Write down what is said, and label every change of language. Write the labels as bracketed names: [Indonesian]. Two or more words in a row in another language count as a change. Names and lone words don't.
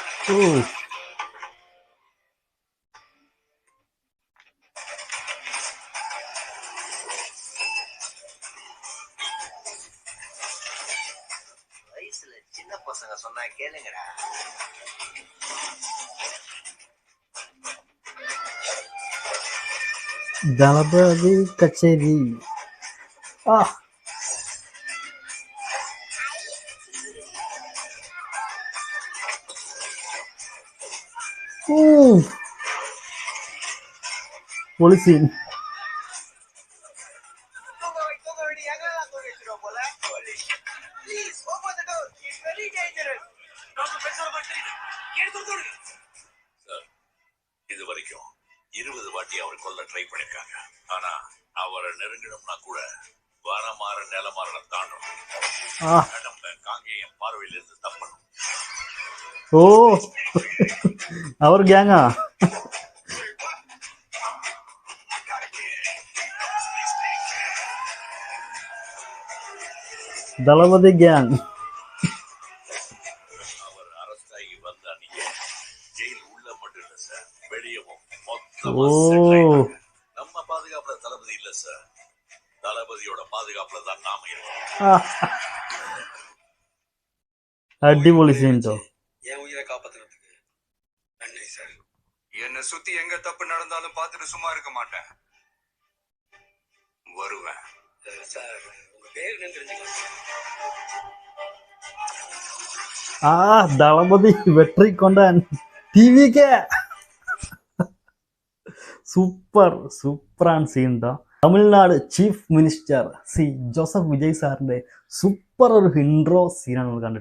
[Tamil] ഓ வயசுல சின்ன பசங்க சொன்னா கேளுங்கடா. [Malayalam] ദളപതി കച്ചേരി. ആ പൊളി സീൻ. [Tamil] தூங்க வேண்டிய எங்கெல்லாம் தூங்க வச்சிருவோம் போல. [English] Please open the door. It's very dangerous. [Tamil] சார், இது வரைக்கும் 20 வாட்டி அவர் கொல்ல ட்ரை பண்ணிருக்காங்க. ஆனா அவரை நெருங்கணும்னா கூட வானமாற நிலமாற தாண்டணும். ആ கடம்ப காங்கேயம் பார்வையில இருந்து தப்பணும். [Malayalam] ഓ അവർ ഗ്യാങ്ങാ. ദളപതി ഗ്യാങ്. [Tamil] அவர் அரெஸ்ட் ஆகி வந்த அன்னைக்கு ஜெயில் உள்ள மட்டும் இல்ல சார், வெளியவும் ഓ மொத்தமா settle ஆயிட்டாங்க. நம்ம பாதுகாப்புல தளபதி இல்ல சார், தளபதியோட பாதுகாப்புல தான் நாம இருக்கோம். [Malayalam] ആ. അടിപൊളി സീൻ ട്ടോ. [Tamil] என் உயிரை காப்பாத்துறதுக்கு நன்றி சார். என்னை சுத்தி எங்க தப்பு நடந்தாலும் பார்த்துட்டு சும்மா இருக்க மாட்டேன். வருவேன். சார் உங்க பேர் என்னன்னு தெரிஞ்சுக்கலாம்? [Malayalam] ആ ദളപതി വെട്രി കൊണ്ടാൻ ടിവിക്ക് സൂപ്പറാണ് സീൻ ട്ടോ. തമിഴ്നാട് [English] chief minister [Malayalam] സി ജോസഫ് വിജയ് സാറിന്റെ സൂപ്പർ ഒരു ഇൻട്രോ സീനാണ് നമ്മൾ കണ്ടിട്ട്.